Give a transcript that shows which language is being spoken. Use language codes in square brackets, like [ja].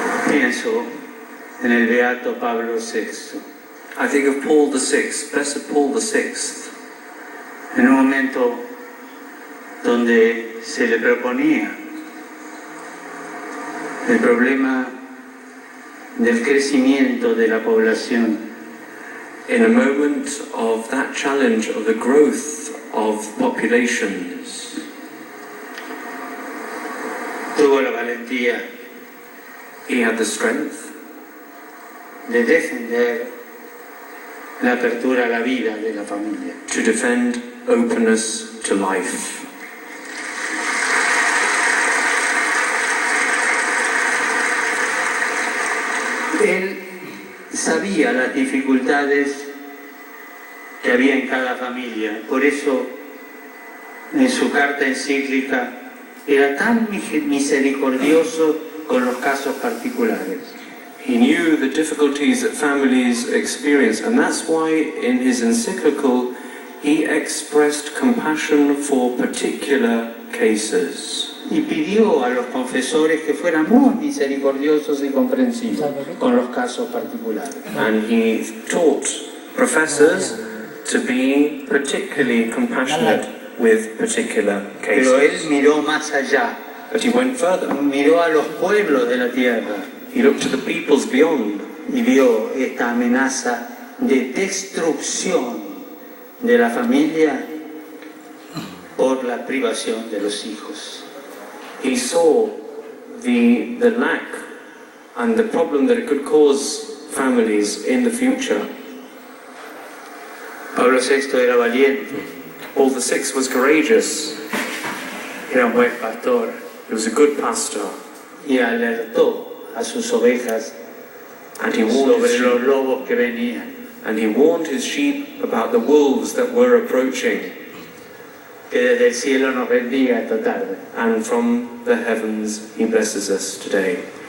[es] Pienso en el Beato Pablo VI. [en] I think of Paul VI, Blessed Paul VI, [es] En un momento donde se le proponía el problema del crecimiento de la población, [en] in a moment of that challenge of the growth of populations, [es] tuvo la valentía [en] he had the strength [es] de defender la apertura a la vida de la familia. [en] to defend openness to life. [es] Él sabía las dificultades que había en cada familia, por eso en su carta encíclica era tan misericordioso con los casos particulares. [en] He knew the difficulties that families experience, and that's why in his encyclical he expressed compassion for particular cases. [es] Y pidió a los confesores que fueran muy misericordiosos y comprensivos con los casos particulares. [en] And he taught professors to be particularly compassionate with particular [es] Pero él [en] cases. [es] miró más allá, [en] But he went further. [es] miró a los pueblos de la tierra [en] He looked to the peoples beyond [es] y vio esta amenaza de destrucción de la familia por la privación de los hijos. [en] he saw the lack and the problem that it could cause families in the future. [es] Pablo VI era valiente, [en] Paul VI was courageous. [es] era un buen pastor [en] He was a good pastor, [es] y alertó a sus ovejas [en] and he warned his [es] sobre los [en] sheep, [es] lobos que venían. [en] and he warned his sheep about the wolves that were approaching. [es] Que desde el cielo nos bendiga esta tarde. [en] And from the heavens he blesses us today.